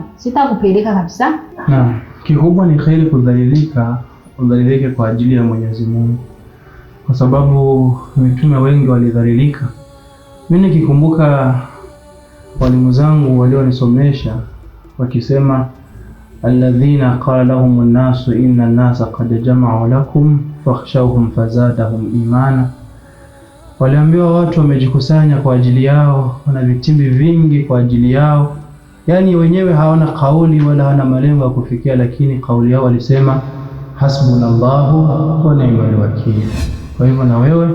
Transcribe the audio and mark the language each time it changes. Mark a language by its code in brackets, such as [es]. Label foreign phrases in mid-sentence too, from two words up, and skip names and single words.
[sw] Sitakupeleka kabisa. Na kikubwa ni kheri kudhalilika, udhalilike kwa ajili ya Mwenyezi Mungu. Kwa sababu mitume wengi walidhalilika. Mimi nikikumbuka walimu zangu walionisomesha wakisema [ar] الذين قال لهم الناس إن الناس قد جمعوا لكم فاخشوهم فزادهم إيمانا. [sw] Waliambiwa watu wamejikusanya kwa ajili yao, wana vitimbi vingi kwa ajili yao. Yaani wenyewe hawana kauli wala hawana malengo ya kufikia, lakini kauli yao walisema [ar] حسبنا الله ونعم الوكيل. [sw] Kwa hivyo na wewe